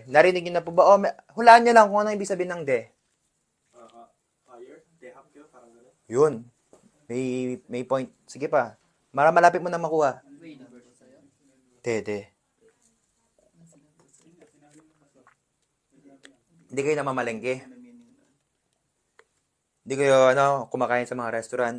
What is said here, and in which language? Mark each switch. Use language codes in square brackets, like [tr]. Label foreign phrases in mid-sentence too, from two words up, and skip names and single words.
[tl] Narinig niyo na po ba? O, hulaan niyo lang kung ano ibig sabihin ng 대. [ko] Fire, 대학교, [tl] parang gano'n. Yun. May point. Sige pa. Malapit mo na makuha. [ko] 대. [tl] Hindi kayo namamalengke. Hindi kayo kumakain sa mga restaurant.